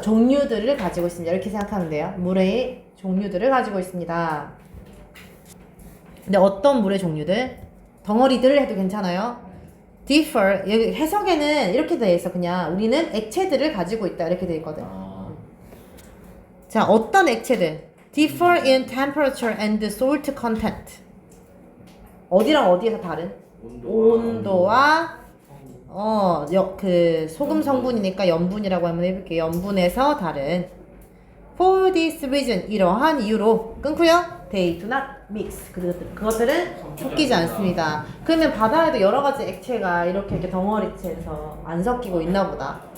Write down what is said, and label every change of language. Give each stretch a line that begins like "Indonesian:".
Korean: 종류들을 가지고 있습니다. 이렇게 생각하면 돼요. 물의 종류들을 가지고 있습니다. 근데 어떤 물의 종류들? 덩어리들을 해도 괜찮아요.
English: differ.
Korean: 여기 해석에는 이렇게 돼 있어. 그냥 우리는 액체들을 가지고 있다. 이렇게 돼 있거든. 자, 어떤 액체들?
English: differ in temperature and salt content.
Korean: 어디랑 어디에서 다른? 온도와 그 소금 성분이니까 염분이라고 한번 해볼게요. 염분에서 다른.
English: For this reason,
Korean: 이러한 이유로 끊고요.
English: They do not mix.
Korean: 그것들은 섞이지 않습니다. 그러면 바다에도 여러 가지 액체가 이렇게 덩어리체에서 안 섞이고 있나 보다.